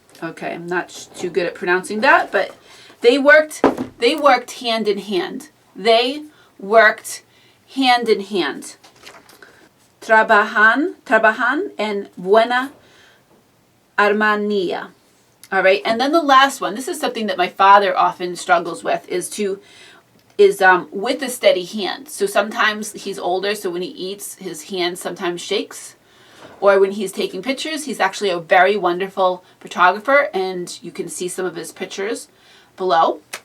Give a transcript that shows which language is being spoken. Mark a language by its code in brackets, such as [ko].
[en] Okay, I'm not too good at pronouncing that, but they worked hand in hand. They worked hand in hand. [es] Trabajan en buena armonía. [en] All right, and then the last one. This is something that my father often struggles with, is with a steady hand. So sometimes he's older, so when he eats, his hand sometimes shakes. Or when he's taking pictures, he's actually a very wonderful photographer, and you can see some of his pictures below.